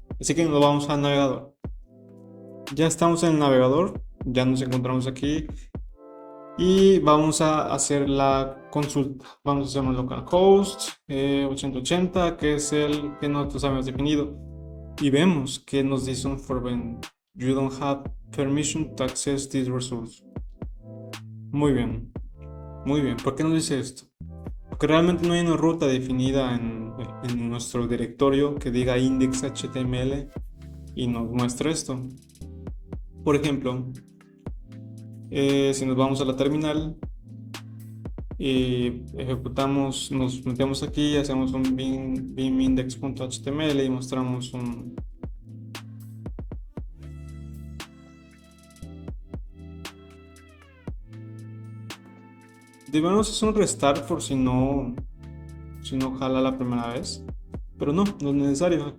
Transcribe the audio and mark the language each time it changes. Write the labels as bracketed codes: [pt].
[es] Así que nos vamos al navegador. Ya estamos en el navegador, ya nos encontramos aquí y vamos a hacer la consulta. Vamos a hacer un localhost 8080, que es el que nosotros habíamos definido, y vemos que nos dice un forbidden. [en] You don't have permission to access this resource. [es] Muy bien, muy bien. ¿Por qué nos dice esto? Porque realmente no hay una ruta definida en nuestro directorio que diga index.html y nos muestra esto. Por ejemplo, si nos vamos a la terminal y ejecutamos, nos metemos aquí, hacemos un bin index.html y mostramos un debemos hacer un restart por si no jala la primera vez, pero no es necesario.